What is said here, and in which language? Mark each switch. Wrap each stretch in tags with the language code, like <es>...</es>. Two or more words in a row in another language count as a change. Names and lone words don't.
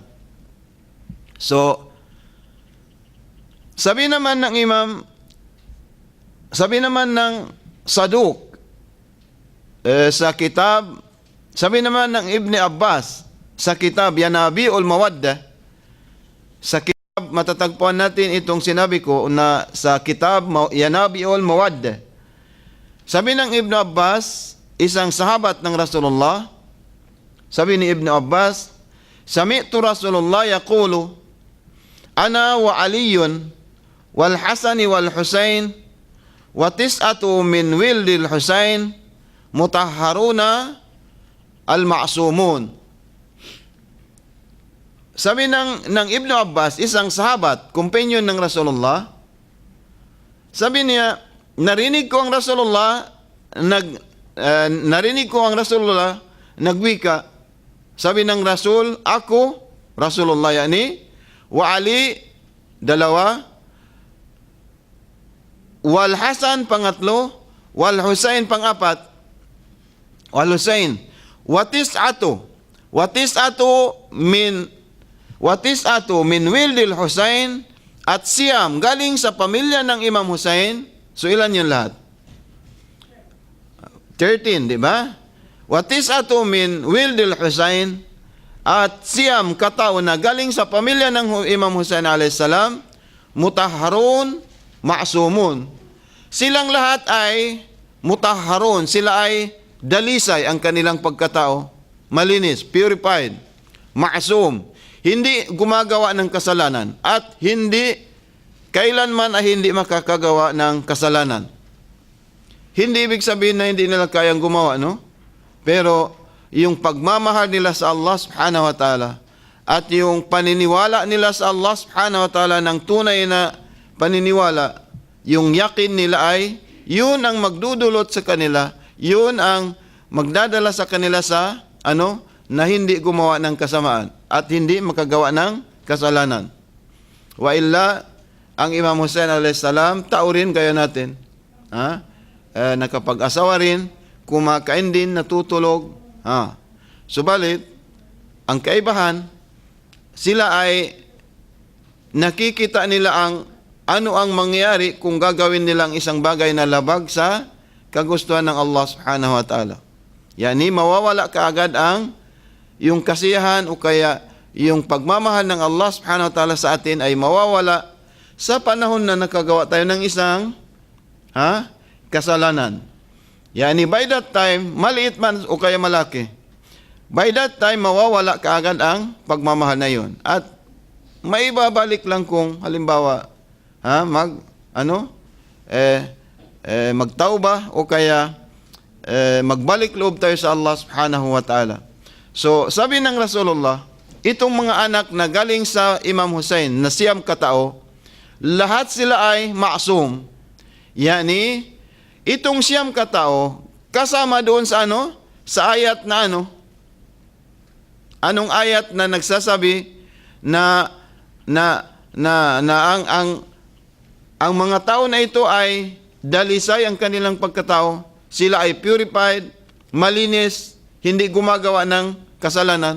<tl>So, sabi naman ng Saduq sa kitab, sabi naman ng Ibn Abbas sa kitab Yanabi'ul Mawaddah, sa kitab matatagpuan natin itong sinabi ko na sa kitab Yanabiul Mawaddah. Sabi ng Ibn Abbas, isang sahabat ng Rasulullah, sabi ni Ibn Abbas,</tl> <ar>سمعت رسول الله يقول أنا وعلي والحسن والحسين وتسعة من ولد الحسين مطهرون المعصومون.</ar> <tl>Sabi ng Ibn Abbas, isang sahabat, companion ng Rasulullah, sabi niya, narinig ko ang Rasulullah nagwika. Sabi ng Rasul, ako,</tl> <ar>رسول الله يعني وعلي, dalawa, والحسن, pangatlo, wal Husain, pangapat, والحسين وتسعة من ولد الحسين,</ar> <tl>at siyam galing sa pamilya ng Imam Husain. So ilan yun lahat? 13, di ba?</tl> <ar>وتسعة من ولد الحسين,</ar> <tl>at siyam katao na galing sa pamilya ng Imam Husain</tl> <ar>عليه السلام, مطهرون معصومون.</ar> <tl>Silang lahat ay mutahharun, sila ay dalisay ang kanilang pagkatao, malinis, purified, ma'sum, hindi gumagawa ng kasalanan, at hindi kailanman ay hindi makakagawa ng kasalanan. Hindi ibig sabihin na hindi nila kayang gumawa, no? Pero yung pagmamahal nila sa</tl> <ar>الله سبحانه وتعالى</ar> <tl>at yung paniniwala nila sa</tl> <ar>الله سبحانه وتعالى</ar> <tl>ng tunay na paniniwala, yung yakin nila ay yun ang magdudulot sa kanila, yun ang magdadala sa kanila sa na hindi gumawa ng kasamaan at hindi makagawa ng kasalanan.</tl> <ar>وإلا,</ar> <tl>ang Imam Husain</tl> <ar>عليه السلام,</ar> <tl>tao rin gaya natin. Nakapag-asawa rin, kumakain din, natutulog. Subalit, ang kaibahan, sila ay nakikita nila ano ang mangyayari kung gagawin nilang isang bagay na labag sa kagustuhan ng</tl> <ar>الله سبحانه وتعالى.</ar> <tl>Yani, mawawala kaagad yung kasiyahan o kaya yung pagmamahal ng</tl> <ar>الله سبحانه وتعالى</ar> <tl>sa atin ay mawawala sa panahon na nakagawa tayo ng isang kasalanan.</tl> <en>Yani by that time,</en> <tl>maliit man o kaya malaki,</tl> <en>by that time</en> <tl>mawawala kaagad ang pagmamahal na yun. At maibabalik lang kung halimbawa magtauba o kaya magbalik loob tayo sa</tl> <ar>الله سبحانه وتعالى.</ar> <tl>So, sabi ng Rasulullah, itong mga anak na galing sa Imam Husain na siyam katao, lahat sila ay ma'sum. Yani, itong siyam katao, kasama doon sa sa ayat na anong ayat na nagsasabi na ang mga tao na ito ay dalisay ang kanilang pagkatao, sila ay purified, malinis, hindi gumagawa ng kasalanan.</tl>